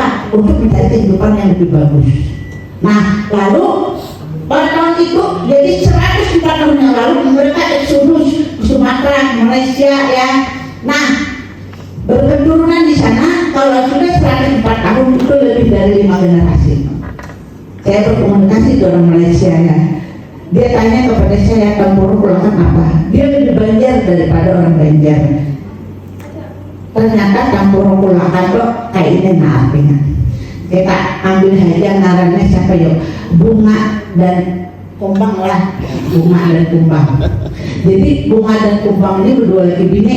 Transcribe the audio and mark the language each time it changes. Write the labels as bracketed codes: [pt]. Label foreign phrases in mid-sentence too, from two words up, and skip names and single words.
[id] Untuk mencari kehidupan yang lebih bagus. Nah, lalu pada tahun itu, jadi 104 tahun yang lalu mereka eksodus ke Sumatera, Malaysia ya. Nah, berketurunan di sana. Kalau sudah 104 tahun itu lebih dari 5 generasi. Saya berkomunikasi dengan orang Malaysia ya. Dia tanya kepada saya, Tempurung Kulakan apa? Dia lebih Banjar daripada orang Banjar. Ternyata Tempurung Kulakan kok kayak ini artinya. [bjn] Kita ambil aja ngarannya siapa yuk? [id] Bunga dan kumbang lah. Bunga dan kumbang. [bjn] Jadi bunga dan kumbang ini berdua lagi bini.